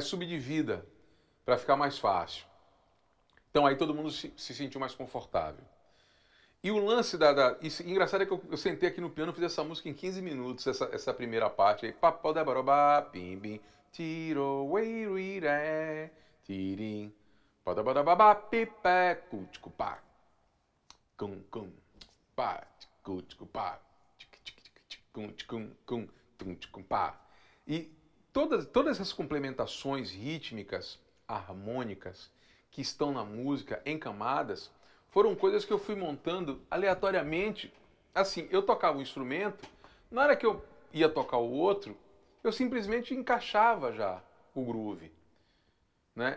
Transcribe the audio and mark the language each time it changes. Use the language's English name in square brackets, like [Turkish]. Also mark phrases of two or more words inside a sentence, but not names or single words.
[Portuguese] Subdivida para ficar mais fácil. Então aí todo mundo se sentiu mais confortável. E o lance engraçado é que eu sentei aqui no piano e fiz essa música em 15 minutos, essa primeira parte aí. Papau da barobá, pim, bim, tiro, wei, ruiré, tirim, padabadabá, pipé, cuticupá, cum, cum, pá, cuticupá, cum, cum, cum, cuticupá. E todas essas complementações rítmicas, harmônicas, que estão na música, em camadas, foram coisas que eu fui montando aleatoriamente. Assim, eu tocava um instrumento, na hora que eu ia tocar o outro, eu simplesmente encaixava já o groove, né?